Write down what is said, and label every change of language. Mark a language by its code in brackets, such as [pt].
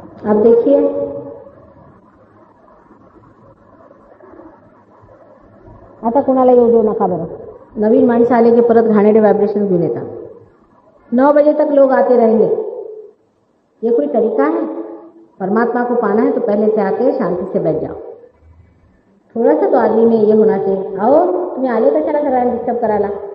[hi] आप देखिए, [mr] आता कोणाला येऊ देऊ नका बरं. नवीन माणसं आले की परत घाणेरडे व्हायब्रेशन घेऊन येतात. [hi] 9 बजे तक लोग आते रहेंगे. ये कोई तरीका है? परमात्मा को पाना है तो पहले से आके शांति से बैठ जाओ. थोड़ा सा तो आदमी में ये होना चाहिए. [mr] आओ, तुम्ही आले कशाला करायला, डिस्टर्ब करायला.